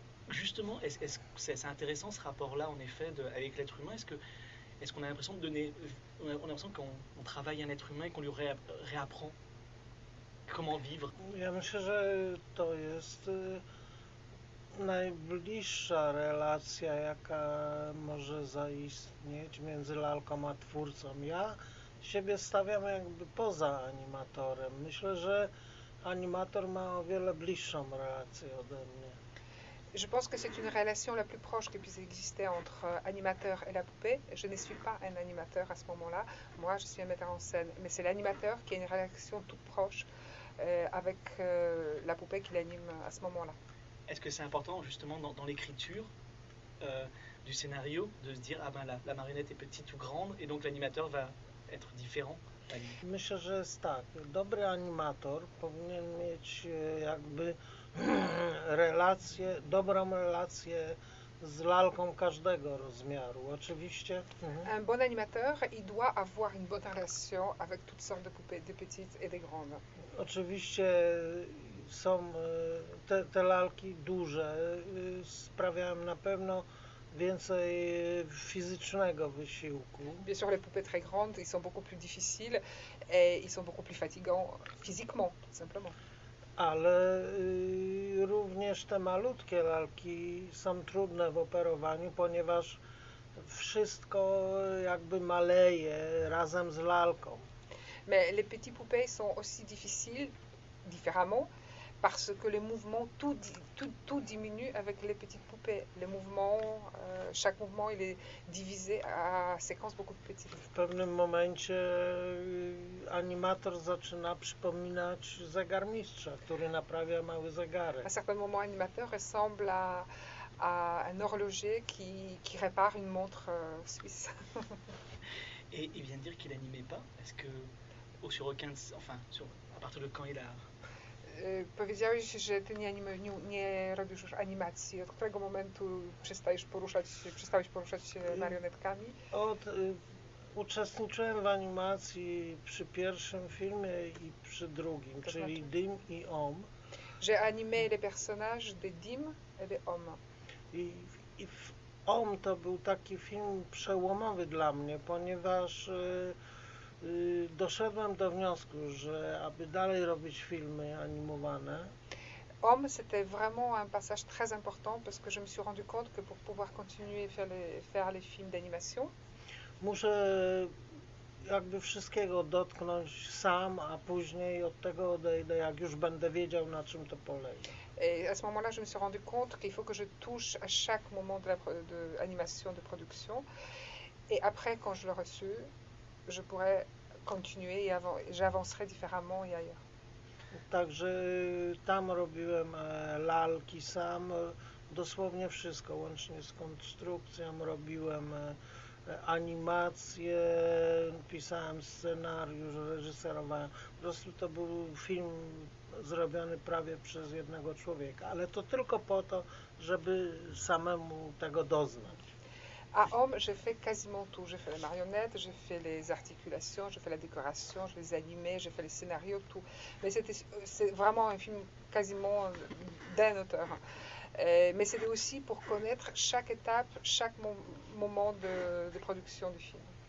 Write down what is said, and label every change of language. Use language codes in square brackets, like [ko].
[fr] Justement, est-ce que c'est intéressant ce rapport-là, en effet, avec l'être humain? Est-ce qu'on a l'impression de donner, on a l'impression qu'on travaille un être humain et qu'on lui réapprend comment vivre? [pl] Ja myślę, że to jest najbliższa relacja, jaka może zaistnieć między lalką a twórcą. Ja siebie stawiam jakby poza animatorem. Myślę, że animator ma o wiele bliższą relację ode mnie. [fr] Je pense que c'est une relation la plus proche qui puisse exister entre animateur et la poupée. Je ne suis pas un animateur à ce moment-là. Moi, je suis un metteur en scène. Mais c'est l'animateur qui a une relation toute proche avec la poupée qu'il anime à ce moment-là. Est-ce que c'est important, justement, dans l'écriture du scénario, de se dire, ah ben, la marionnette est petite ou grande, et donc l'animateur va être différent? Je pense que c'est ça. Un bon animateur devrait avoir... [pl] relację, dobrą relację z lalką każdego rozmiaru, oczywiście. Mhm. [fr] Un bon animateur, il doit avoir une bonne relation avec toutes sortes de poupées, des petites et des grandes. [pl] Oczywiście są te lalki duże, sprawiają na pewno więcej fizycznego wysiłku. [fr] Bien sûr, les poupées très grandes, ils sont beaucoup plus difficiles et ils sont beaucoup plus fatigants physiquement, tout simplement. [pl] Ale również te malutkie lalki są trudne w operowaniu, ponieważ wszystko jakby maleje razem z lalką. [fr] Mais les petites poupées sont aussi difficiles différemment parce que les mouvements tout diminue avec les petites poupées. Les mouvements chaque mouvement il est divisé à séquences beaucoup plus petites. [pl] W pewnym momencie animator zaczyna przypominać zegarmistrza, który naprawia mały zegarek. [fr] À certains moments, l'animateur ressemble à un horloger qui répare une montre suisse. Et il vient de dire qu'il n'animait pas. Est-ce que à partir de quand il a... [pl] Powiedziałeś, że ty nie robisz już animacji. Od którego momentu przestałeś poruszać się marionetkami? Uczestniczyłem w animacji przy pierwszym filmie i przy drugim, to czyli znaczy? Dim i Om. [fr] Że animé les personnages de Dim et de Om. [pl] I On to był taki film przełomowy dla mnie, ponieważ doszedłem do wniosku, że aby dalej robić filmy animowane, [fr] Homme, c'était vraiment un passage très important parce que je me suis rendu compte que pour pouvoir continuer à faire les films d'animation, [pl] muszę jakby wszystkiego dotknąć sam, a później od tego odejdę, jak już będę wiedział, na czym to polega. [fr] et à ce moment-là, je me suis rendu compte qu'il faut que je touche à chaque moment de l'animation, de production. Et après, quand je l'aurai su, je pourrais continuer et j'avancerai différemment et ailleurs. [pl] Także tam robiłem lalki sam, dosłownie wszystko, łącznie z konstrukcją, robiłem animacje, pisałem scenariusz, reżyserowałem. Po prostu to był film zrobiony prawie przez jednego człowieka, ale to tylko po to, żeby samemu tego doznać. [fr] À Homme, j'ai fait quasiment tout. J'ai fait les marionnettes, j'ai fait les articulations, j'ai fait la décoration, j'ai les animés, j'ai fait les scénarios, tout. Mais c'est vraiment un film quasiment d'un auteur. Mais c'était aussi pour connaître chaque étape, chaque moment de production du film.